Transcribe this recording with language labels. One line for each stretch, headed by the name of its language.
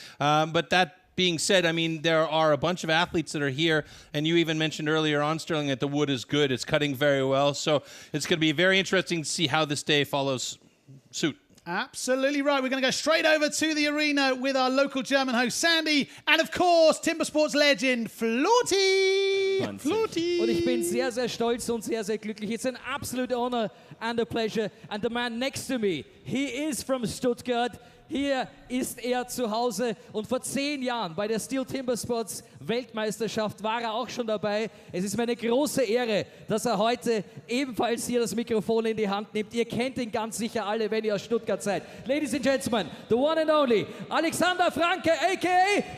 English: But that being said, I mean, there are a bunch of athletes that are here, and you even mentioned earlier on, Sterling, that the wood is good. It's cutting very well, so it's going to be very interesting to see how this day follows suit. Absolutely right. We're going to go straight over to the arena with our local German host, Sandy, and of course, Timbersports legend, Flotti. Flotti.
German: Und ich bin sehr, sehr stolz und sehr, sehr glücklich.
English: It's an absolute honor and a pleasure. And the man next to me, he is from Stuttgart.
German: Hier ist er zu Hause und vor 10 Jahren bei der STIHL Timbersports Weltmeisterschaft war er auch schon dabei. Es ist mir eine große Ehre, dass er heute ebenfalls hier das Mikrofon in die Hand nimmt. Ihr kennt ihn ganz sicher alle, wenn ihr aus Stuttgart seid.
English: Ladies and Gentlemen, the one and only Alexander Franke, a.k.a.